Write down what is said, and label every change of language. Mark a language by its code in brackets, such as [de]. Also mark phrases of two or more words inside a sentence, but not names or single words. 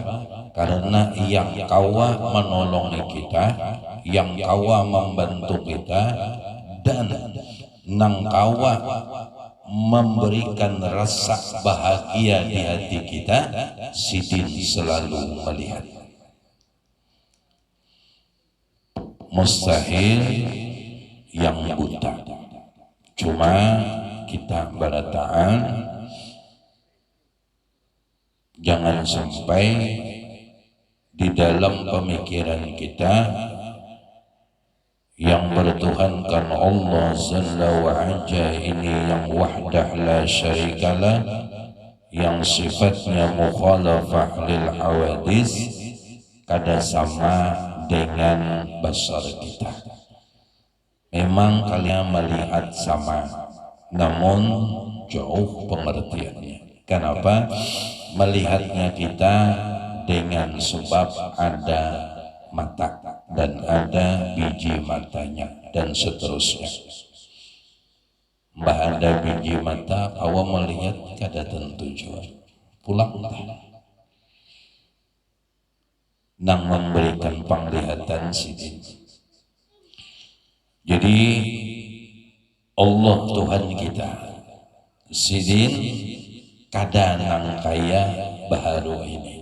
[bjn] Karena yang kawa menolongi kita, yang kawa membantu kita, dan nang kawa memberikan rasa bahagia di hati kita, Sidin selalu melihat. [id] Mustahil yang buta. Cuma kita berataan jangan sampai di dalam pemikiran kita yang bertuhankan Allah [ar] جل وعز [id] ini, yang [ar] وحده لا شريك له, [id] yang sifatnya [ar] مخالفة للحوادث, [id] kada sama dengan basar kita. Memang kalian melihat sama, namun jauh pengertiannya. Kenapa? Melihatnya kita dengan sebab ada mata dan ada biji matanya dan seterusnya. Mbah ada biji mata, [bjn] awak melihat kada tentu juga. Pulang nang memberikan penglihatan Sidin. Jadi Allah Tuhan kita, Sidin kada nang kaya baharu ini.